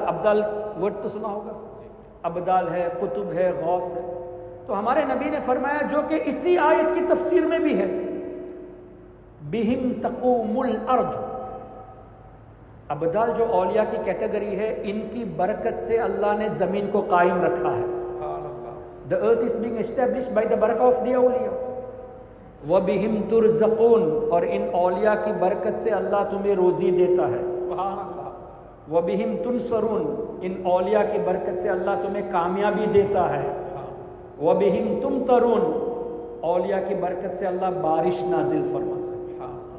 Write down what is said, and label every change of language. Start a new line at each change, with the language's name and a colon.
Urdu: ابدال word تو سنا ہوگا، ابدال ہے، قطب ہے، غوث ہے. تو ہمارے نبی نے فرمایا جو کہ اسی آیت کی تفسیر میں بھی ہے،
Arabic: بہم تقوم الارض.
Urdu: ابدال جو اولیاء کی کیٹیگری ہے، ان کی برکت سے اللہ نے زمین کو قائم رکھا ہے.
English: The earth is being established by the barakah of the awliya.
Arabic: وَبِهِمْ تُرْزَقُونَ،
Urdu: اور ان اولیاء کی برکت سے اللہ تمہیں روزی دیتا ہے.
Arabic: وَبِهِمْ تُنْصَرُونَ،
Urdu: ان اولیاء کی برکت سے اللہ تمہیں کامیابی دیتا ہے.
Arabic: وَبِهِمْ تُمْطَرُونَ،
Urdu: اولیاء کی برکت سے اللہ بارش نازل فرماتا ہے.